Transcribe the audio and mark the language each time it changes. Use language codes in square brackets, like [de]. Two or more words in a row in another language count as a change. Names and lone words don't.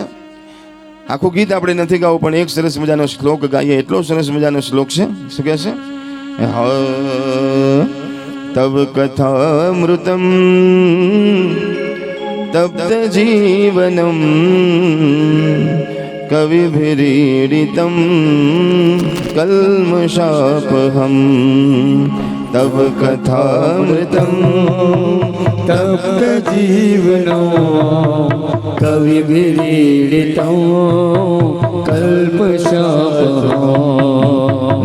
[gu] આખું ગીત આપણે નથી ગાવું, પણ એક સરસ મજાનો શ્લોક ગાઈએ. એટલો સરસ મજાનો શ્લોક છે. શું કહે છે? [sa] तब कथामृतम तप्त जीवनम कविभिरीडितं कल्मषापहं तव कथामृतं तप्त जीवनो कविभिरीडितं कल्पशापहम्